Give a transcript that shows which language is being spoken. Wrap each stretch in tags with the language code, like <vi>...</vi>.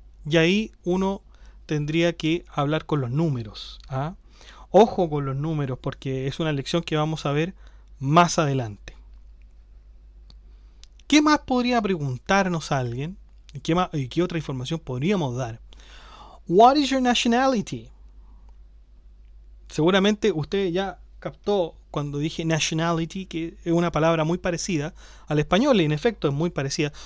<es>Y ahí uno tendría que hablar con los números. ¿Ah? Ojo con los números porque es una lección que vamos a ver más adelante. ¿Qué más podría preguntarnos alguien? ¿Qué otra información podríamos dar?</es> <en>What is your nationality?</en> <es>Seguramente usted ya captó cuando dije nationality, que es una palabra muy parecida al español, y en efecto es muy parecida.</es>